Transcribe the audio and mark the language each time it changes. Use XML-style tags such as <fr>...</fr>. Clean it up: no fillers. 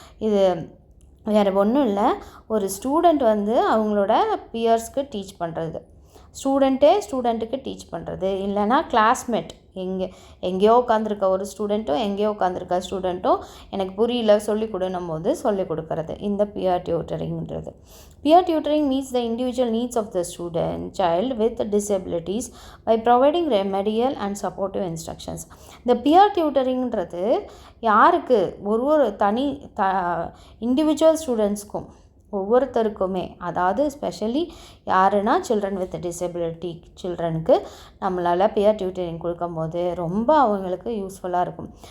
<ta>இது வேறு ஒன்றும் இல்லை, ஒரு ஸ்டூடெண்ட் வந்து அவங்களோட பியர்ஸ்க்கு டீச் பண்ணுறது, ஸ்டூடெண்ட்டுக்கு டீச் பண்ணுறது, இல்லைனா கிளாஸ்மேட் எங்கேயோ உட்காந்துருக்க ஒரு ஸ்டூடெண்ட்டும் எங்கேயோ உட்காந்துருக்க ஸ்டூடெண்ட்டும் எனக்கு புரியல சொல்லிக் கொடுன்னும் போது சொல்லிக் கொடுக்கறது இந்த pier டியூட்டரிங்கிறது.</ta> <en>Peer tutoring meets the individual needs of the child with disabilities by providing remedial and supportive instructions.</en> <ta>இந்த பியர் டியூட்டரிங்கிறது யாருக்கு, ஒரு தனி இண்டிவிஜுவல் ஸ்டூடெண்ட்ஸ்க்கும் ஒவ்வொருத்தருக்குமே, அதாவது ஸ்பெஷலி யாருன்னா சில்ட்ரன் வித் டிசபிலிட்டி சில்ட்ரனுக்கு நம்மளால் பியர் டியூட்டரிங் கொடுக்கும்போது ரொம்ப அவங்களுக்கு யூஸ்ஃபுல்லாக இருக்கும்.</ta>